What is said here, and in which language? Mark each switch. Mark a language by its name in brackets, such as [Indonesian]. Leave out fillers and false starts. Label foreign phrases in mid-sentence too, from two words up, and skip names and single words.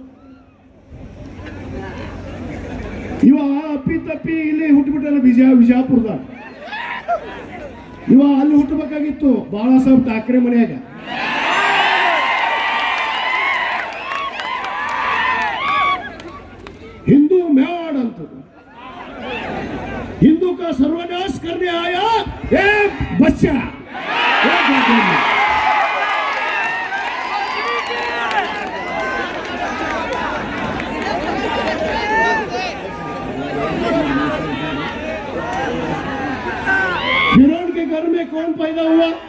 [Kannada] ಇವ ಅಪ್ಪಿ ತಪ್ಪಿ ಇಲ್ಲಿ ಹುಟ್ಟುಬಿಟ್ಟಲ್ಲ, ವಿಜಯಪುರದ. ಇವ ಅಲ್ಲಿ ಹುಟ್ಟಬೇಕಾಗಿತ್ತು, ಬಾಳಾ ಸಾಹೇಬ್ ಠಾಕ್ರೆ ಮನೆಯಾಗ. ಹಿಂದೂ ಮೇವಾಡ್ ಅಂತದ್ದು. [Hindi] हिंदू का सर्वनाश करने आया एक बच्चा. फिरौन के घर में कौन पैदा हुआ?